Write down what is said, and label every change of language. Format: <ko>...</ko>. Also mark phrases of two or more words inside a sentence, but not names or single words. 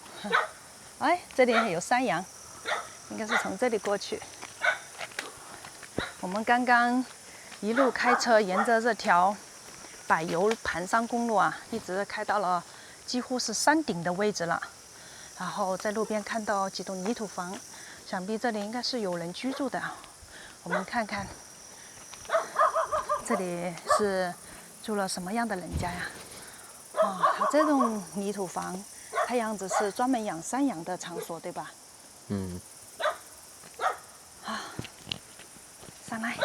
<zh>哎，這裡還有山羊，應該是從這裡過去。我們剛剛一路開車沿着這條柏油盤山公路啊，一直開到了幾乎是山頂的位置了。然後在路邊看到幾棟泥土房，想必這裡應該是有人居住的。我們看看。這裡是住了什麼樣的人家呀？它這種泥土房，看樣子是專門養山羊的場所，對吧？嗯。上來。</zh>